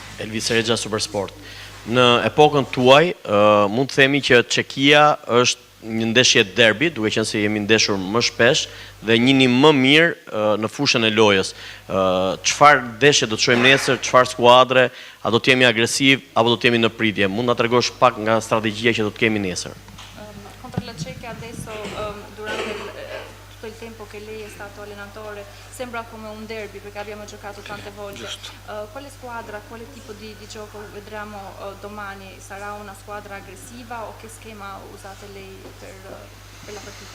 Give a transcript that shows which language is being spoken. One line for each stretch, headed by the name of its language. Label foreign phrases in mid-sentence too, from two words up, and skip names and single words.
Albanian: Elvis Regja, Supersport. Në epokën tuaj, mund të themi që Çekia është një ndeshje derbi, duke qenë se jemi ndeshur më shpesh dhe njihni më mirë në fushën e lojës. Çfarë ndeshje do të shohim nesër, çfarë skuadre, a do të jemi agresiv apo do të jemi në pritje? Mund na tregosh pak nga strategjia që do të kemi nesër?
Italian: Contro la Cechia adesso durante tutto il tempo che lei è stato allenatore sembra come un derby perché abbiamo giocato tante volte. Quale squadra, quale tipo di gioco vedremo domani? Sarà una squadra aggressiva o che schema usate lei per la partita?